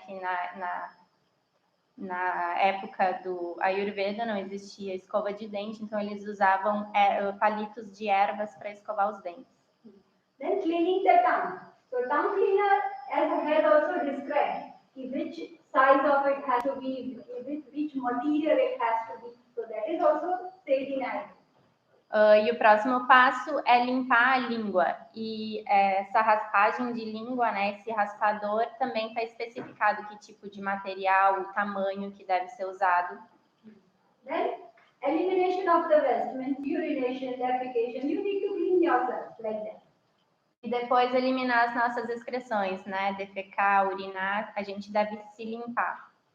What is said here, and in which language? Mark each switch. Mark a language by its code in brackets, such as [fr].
[pt] Que na época do Ayurveda não existia escova de dente, então eles usavam palitos de ervas para escovar os dentes. [en] Then cleaning the tongue. So tongue cleaner, as I had also described, which size of it has to be, which material it has to be. So that is also said in Ayurveda. [pt] E o próximo passo é limpar a língua. E essa raspagem de língua, né, esse raspador, também está especificado que tipo de material, o tamanho que deve ser usado. [en] Then, elimination of the waste, urination, defecation, you need to clean yourself like that. [pt] E depois eliminar as nossas excreções, né, defecar, urinar, a gente deve se limpar.